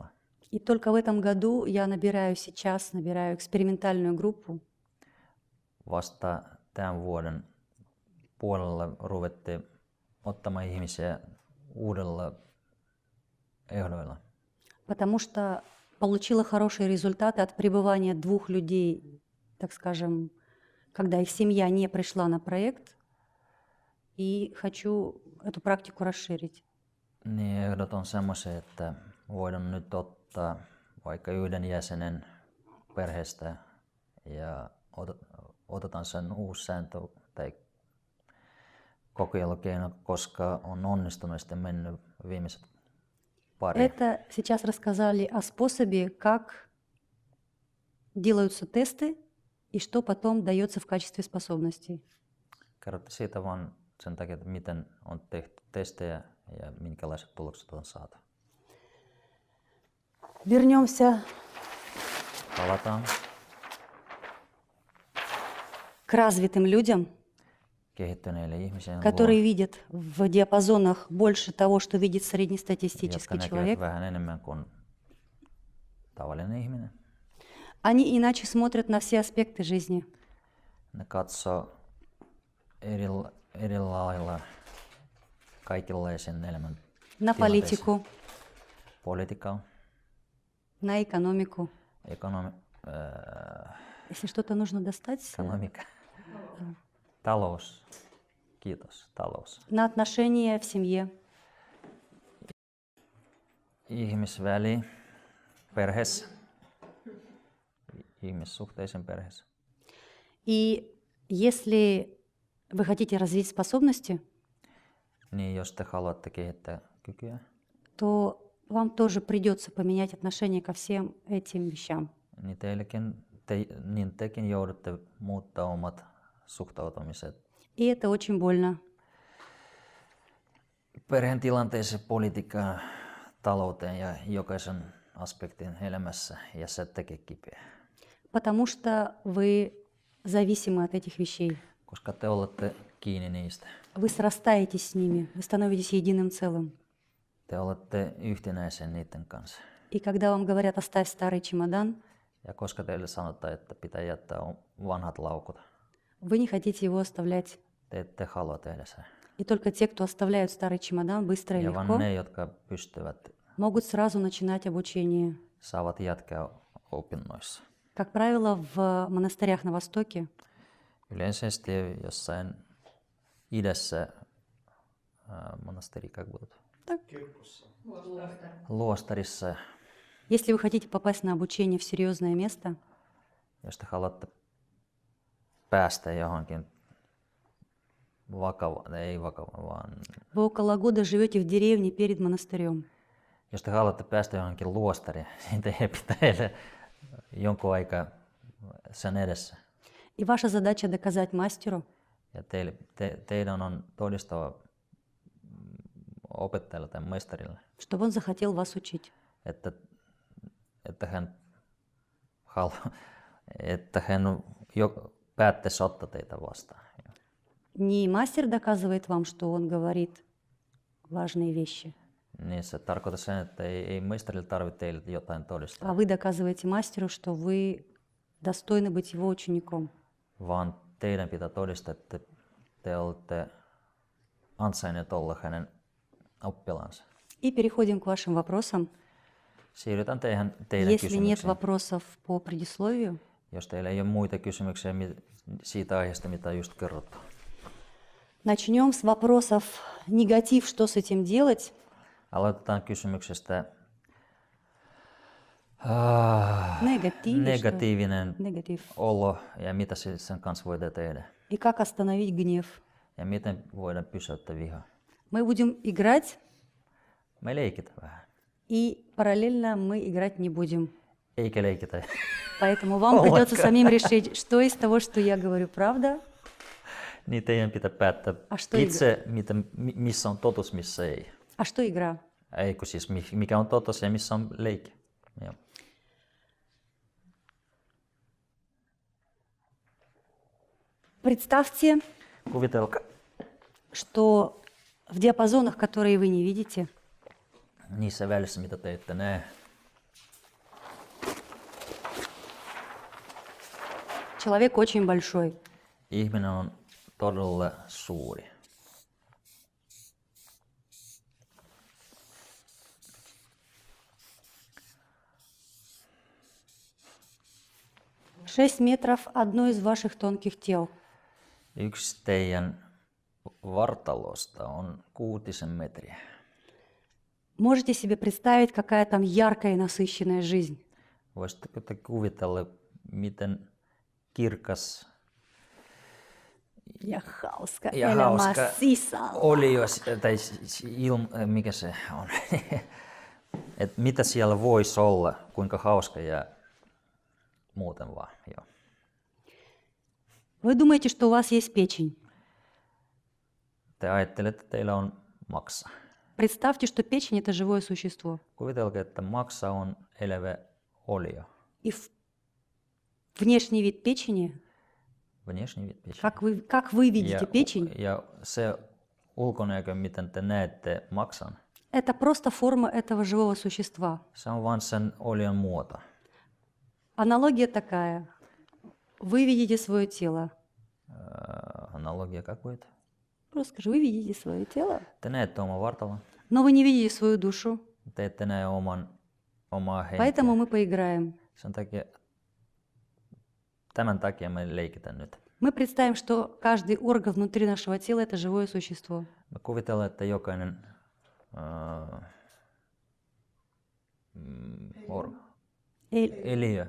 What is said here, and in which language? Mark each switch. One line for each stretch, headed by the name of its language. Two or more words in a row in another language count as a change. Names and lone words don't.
Russian: И только в этом году я набираю экспериментальную группу.
Finnish: Vasta tämän vuoden puolella ruvettiin ottamaan ihmisiä uudella ehdoilla.
Russian: Потому что получила хорошие результаты от пребывания двух людей, так скажем, когда их семья не пришла на проект, и хочу эту практику расширить.
Finnish: Niin ehdot on semmoisia, että voidaan nyt ottaa vaikka yhden jäsenen perheestä ja otetaan sen uusi sääntö tai kokeilukeino, koska on onnistunut sitten mennyt viimeiset pari.
Russian: Это сейчас рассказали о способе, как делаются тесты и что потом дается в качестве способностей.
Finnish: Kerrotte siitä vaan sen takia, että miten on tehty testejä ja minkälaiset tulokset on saatu.
Russian: Вернемся
Finnish: Palataan
Russian: к развитым людям,
Finnish: kehittyneille ihmisille,
Russian: которые видят в диапазонах больше того, что видит
Finnish: jotka
Russian: среднестатистический
Finnish: näkevät
Russian: человек.
Finnish: vähän enemmän kuin tavallinen ihminen.
Russian: Они иначе смотрят на все аспекты жизни.
Finnish: Ne katsoo eri lailla kaikenlaisen elämän
Russian: На политику,
Finnish: politiikkaa,
Russian: на экономику.
Finnish: ekonomiikka,
Russian: Если что-то нужно достать,
Finnish: talous, kiitos, talous,
Russian: на отношения в семье.
Finnish: ihmisväli, perheessä, ihmissuhteisen perheessä.
Russian: И если вы хотите развить способности,
Finnish: Niin jos te haluatte kehittää kykyä,
Russian: то вам тоже придется поменять отношение ко всем этим вещам.
Finnish: Niin, tekin joudutte muuttaa omat suhtautumiset
Russian: И это очень больно,
Finnish: perheen tilanteeseen, politiikkaan, talouteen ja jokaisen aspektin elämässä, ja se tekee kipeä.
Russian: потому что вы зависимы от этих вещей.
Finnish: Koska te olette kiinni niistä.
Russian: Вы срастаетесь с ними, вы становитесь единым целым.
Finnish: Te olette yhtenäisiä niiden kanssa.
Russian: И когда вам говорят «оставь старый чемодан»,
Finnish: Ja koska teille sanotaan, että pitää jättää vanhat laukut,
Russian: вы не хотите его оставлять.
Finnish: te ette halua tehdä sen.
Russian: И только те, кто оставляют старый чемодан быстро и
Finnish: Ja vaan
Russian: легко,
Finnish: ne, jotka pystyvät,
Russian: могут сразу начинать обучение.
Finnish: saavat jatkaa opinnoissa.
Russian: Как правило, в монастырях на Востоке
Finnish: Yleisesti jossain idässä monasteri,
Russian: как будут?
Finnish: Luostarissa,
Russian: если вы хотите попасть на обучение в серьезное место,
Finnish: jos te haluatte päästä johonkin ei vakava, vaan
Russian: вы около года живете в деревне перед монастырем.
Finnish: jos te haluatte päästä johonkin luostariin, niin teidän pitää jonkun aikaa sen edessä.
Russian: И ваша задача доказать мастеру,
Finnish: Ja teidän on todistava opettajalle tai mestarille,
Russian: чтобы он захотел вас учить.
Finnish: että hän päättäisi ottaa teitä vastaan.
Russian: Не мастер доказывает вам, что он говорит важные вещи,
Finnish: Niin se tarkoittaa sen, että ei mestarille tarvitse teille jotain todistaa,
Russian: а вы доказываете мастеру, что вы достойны быть его учеником.
Finnish: vaan teidän pitää todistaa, että te olette ansainneet olla hänen oppilaansa.
Russian: И переходим к вашим вопросам.
Finnish: Siirrytään teidän
Russian: Если нет
Finnish: kysymyksiin.
Russian: вопросов по предисловию,
Finnish: Jos teillä ei ole muita kysymyksiä siitä aiheesta, mitä just kerrottu.
Russian: начнем с вопросов негатив, что с этим делать.
Finnish: Aloitetaan kysymyksestä negatiivinen
Russian: Негатив.
Finnish: olo ja mitä sen kanssa voidaan tehdä.
Russian: И как остановить гнев.
Finnish: Ja miten voidaan pysäyttää vihaa.
Russian: Мы будем играть,
Finnish: Me leikitään vähän.
Russian: и параллельно мы играть не будем.
Finnish: Eikä leikitä.
Russian: Поэтому вам придется самим решить, что из того, что я говорю, правда,
Finnish: Niin teidän pitää päättää
Russian: что
Finnish: itse, missä on totuus, missä ei.
Russian: а что игра.
Finnish: Eikö siis mikä on totuus ja missä on leikki. Joo.
Russian: Представьте,
Finnish: Kuvitelkaa
Russian: что в диапазонах, которые вы не видите,
Finnish: niissä välissä, mitä te ette näe.
Russian: человек очень большой.
Finnish: Ihminen on todella suuri.
Russian: Шесть метров одно из ваших тонких тел.
Finnish: Yksi teidän vartalosta on 6 metriä.
Russian: Можете себе представить, какая там яркая и насыщенная жизнь?
Finnish: Voisitteko te kuvitella, miten kirkas Ja hauska, ja Эля hauska Массиса. oli, tai mikä se on, että mitä siellä voisi olla, kuinka hauska ja muuten vaan. Joo.
Russian: Вы думаете, что у вас есть печень.
Finnish: Te ajattelette, että teillä on maksa.
Russian: Представьте, что печень – это живое существо.
Finnish: Kuvitelkaa, että maksa on elävä olio.
Russian: И внешний вид печени, Внешний вид печени. как вы видите печень,
Finnish: Ja se ulkonäkö, miten te näette maksan,
Russian: это просто форма этого живого существа.
Finnish: se on vain sen olion muoto.
Russian: Аналогия такая. Вы видите свое тело. Analogia как будет? Просто скажи, вы видите свое тело,
Finnish: Te näette oman vartalon,
Russian: но вы не видите свою душу.
Finnish: te ette näe omaa henkeä.
Russian: Поэтому мы поиграем.
Finnish: Tämän takia me leikitään nyt.
Russian: Мы представим, что каждый орган внутри нашего тела – это живое существо.
Finnish: Me kuvitellaan, että jokainen eliö,